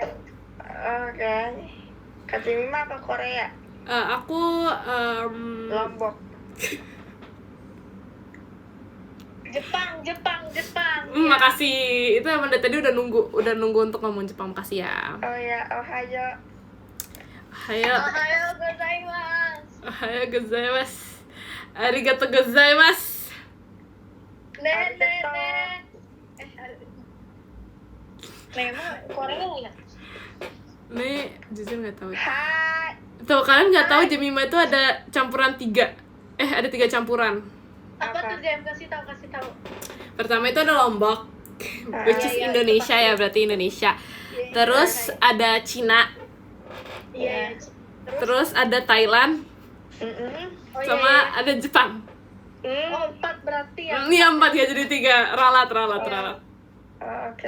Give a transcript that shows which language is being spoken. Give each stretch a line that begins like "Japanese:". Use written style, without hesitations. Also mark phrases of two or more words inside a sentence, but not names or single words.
Indonesian: Oke. Kak Jemima ke Korea. Aku Lombok. Jepang. Makasih. Itu emang dari tadi udah nunggu untuk ngomong Jepang. Makasih ya. Oh ya, Ohayo. Ayo.
Japanese: おはようございます。ありがとうございます.
Indonesian: Emang Korea nggak? Nih, jujur nggak tahu. Hai. Tuh, kalian nggak tahu Jemima itu ada campuran 3. Ada 3 campuran. Apa Apa? tuh Jem? Kasih tahu. Pertama itu ada Lombok,
English: which is
Indonesian: iya, Indonesia itu ya, berarti Indonesia. Terus ada Cina, Iya. terus ada Thailand, Oh, sama iya. ada Jepang. Oh, 4 berarti ya. Ini 4 ya, jadi 3. Ralat. Oh, oke.